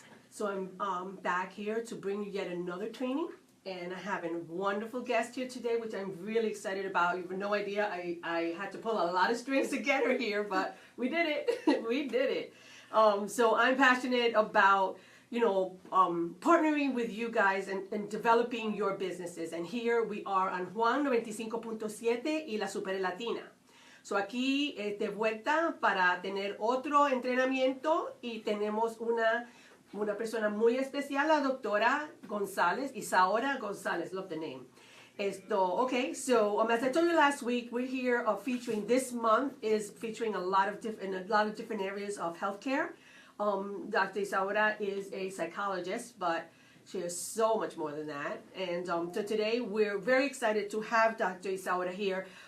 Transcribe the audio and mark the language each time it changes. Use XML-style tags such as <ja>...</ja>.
<en>So I'm back here to bring you yet another training, and I have a wonderful guest here today, which I'm really excited about. You have no idea. I had to pull a lot of strings to get her here, but we did it. We did it. So I'm passionate about, partnering with you guys and developing your businesses. And here we are on Juan 95.7 y la Super Latina.</en> <es>So aquí de vuelta para tener otro entrenamiento, y tenemos una persona muy especial, la doctora Gonzalez, Isaura Gonzalez,</es> <en>love the name. Okay, so as I told you last week, we're here featuring, this month is featuring a lot of different areas of healthcare. Dr. Isaura is a psychologist, but she is so much more than that. And so today we're very excited to have Dr. Isaura here.</en>